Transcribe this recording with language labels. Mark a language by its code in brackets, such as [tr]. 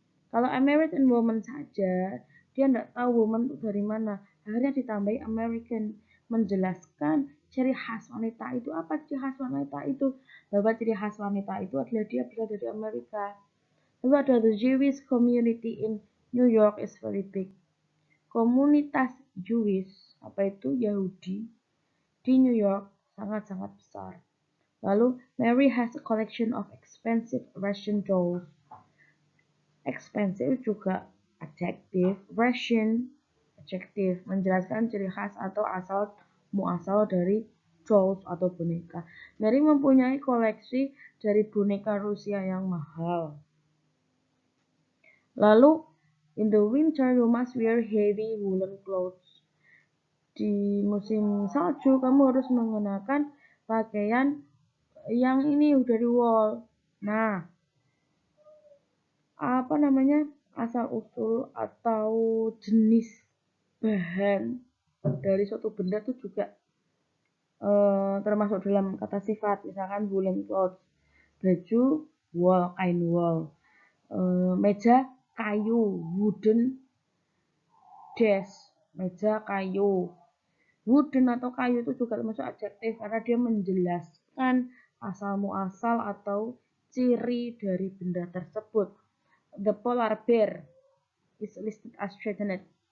[id] Kalau [en] American woman [id] saja, dia tidak tahu woman itu dari mana. Akhirnya ditambahi American, menjelaskan ciri khas wanita itu. Apa ciri khas wanita itu? Bahwa ciri khas wanita itu adalah dia berasal dari Amerika. Lalu ada [en] the Jewish community in New York is very big. [id] Komunitas Jewish, apa itu Yahudi, di New York sangat-sangat besar. Lalu [en] Mary has a collection of expensive Russian dolls. [id] Expensive juga adjektif, Russian adjektif, menjelaskan ciri khas atau muasal dari dolls atau boneka. Mary mempunyai koleksi dari boneka Rusia yang mahal. Lalu [en] In the winter, you must wear heavy woolen clothes. [id] Di musim salju, kamu harus mengenakan pakaian yang ini dari wool. Nah, apa namanya, asal usul atau jenis bahan dari suatu benda itu juga termasuk dalam kata sifat. Misalkan [en] woolen clothes, [id] baju wool, kain wool, meja kayu, [en] wooden desk, [id] meja kayu. Wooden atau kayu itu juga termasuk adjektif karena dia menjelaskan asal muasal atau ciri dari benda tersebut. [en] The polar bear is listed as threatened.